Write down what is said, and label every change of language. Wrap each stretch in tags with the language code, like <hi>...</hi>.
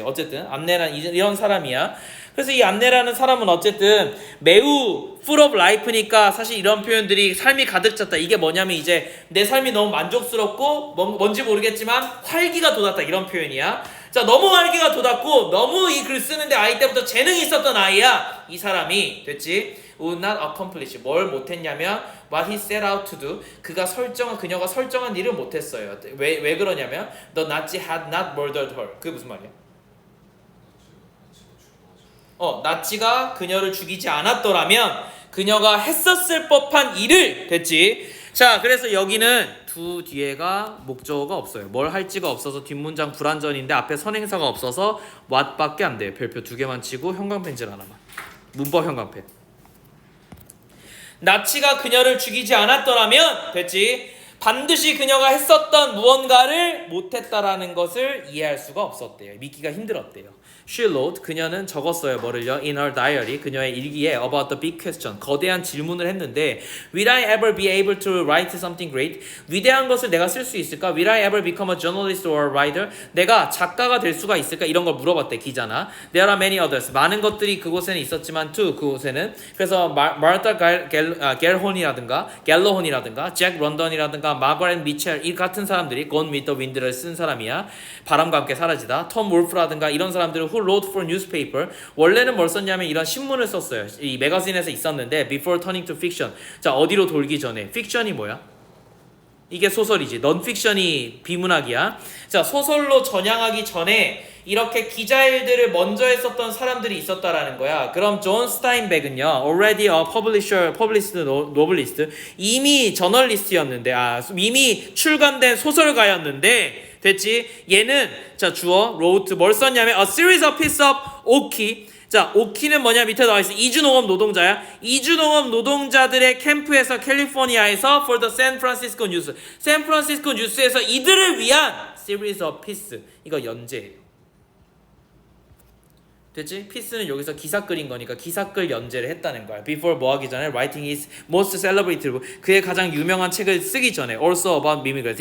<ko>어쨌든 안네란 이런 사람이야. 그래서 이 안네라는 사람은 어쨌든 매우</ko> <en>full of life</en> <ko>니까 사실 이런 표현들이 삶이 가득 찼다. 이게 뭐냐면 이제 내 삶이 너무 만족스럽고 뭔지 모르겠지만 활기가 돋았다 이런 표현이야. 자, 너무 활기가 돋았고 너무 이 글 쓰는데 아이 때부터 재능이 있었던 아이야. 이 사람이 됐지.</ko> <en>would not accomplish</en> <ko>뭘 못했냐면</ko> <en>what he set out to do</en> <ko>그녀가 설정한 일을 못했어요. 왜 그러냐면</ko> <en>the Nazi had not murdered her.</en> <ko>그게 무슨 말이야? 나치가 그녀를 죽이지 않았더라면 그녀가 했었을 법한 일을 됐지. 자, 그래서 여기는 두 뒤에가 목적어가 없어요. 뭘 할지가 없어서 뒷문장 불완전인데 앞에 선행사가 없어서 what밖에 안 돼요. 별표 2개만 치고 형광펜질 하나만. 문법 형광펜. 나치가 그녀를 죽이지 않았더라면 됐지. 반드시 그녀가 했었던 무언가를 못했다라는 것을 이해할 수가 없었대요. 믿기가 힘들었대요.</ko> <en>She wrote,</en> <ko>그녀는 적었어요. 뭐를요?</ko> <en>In her diary,</en> <ko>그녀의 일기에</ko> <en>about the big question,</en> <ko>거대한 질문을 했는데</ko> <en>Will I ever be able to write something great?</en> <ko>위대한 것을 내가 쓸 수 있을까?</ko> <en>Will I ever become a journalist or a writer?</en> <ko>내가 작가가 될 수가 있을까? 이런 걸 물어봤대, 기자나.</ko> <en>There are many others.</en> <ko>많은 것들이 그곳에는 있었지만 too, 그곳에는. 그래서 마르타 갤러혼이라든가 잭 런던이라든가 마거렛 미첼 이 같은 사람들이 Gone with the Wind를 쓴 사람이야. 바람과 함께 사라지다.</ko> <en>톰 wolf라든가</en> <ko>이런 사람들은</ko> <en>who wrote for newspaper.</en> <ko>원래는 뭘 썼냐면 이런 신문을 썼어요. 이 매거진에서 있었는데</ko> <en>before turning to fiction.</en> <ko>자, 어디로 돌기 전에. fiction이 뭐야? 이게 소설이지. 넌픽션이 비문학이야. 자, 소설로 전향하기 전에 이렇게 기자 일들을 먼저 했었던 사람들이 있었다라는 거야. 그럼 존 스타인백은요,</ko> <en>already a published novelist,</en> <ko>이미 저널리스트였는데, 이미 출간된 소설가였는데, 됐지? 얘는 자 주어 wrote 뭘 썼냐면</ko> <en>a series of piece of</en> <ko>오키. 자, 오키는 뭐냐? 밑에 나와 있어. 이주농업 노동자야. 이주농업 노동자들의 캠프에서 캘리포니아에서</ko> <en>for the San Francisco News.</en> <ko>샌프란시스코 뉴스에서 이들을 위한</ko> <en>series of piece.</en> <ko>이거 연재예요. 됐지? 피스는 여기서 기사글인 거니까 기사글 연재를 했다는 거야. Before 뭐 하기 전에</ko> <en>writing his most celebrated</en> <ko>그의 가장 유명한 책을 쓰기 전에</ko> <en>also about immigrants.</en>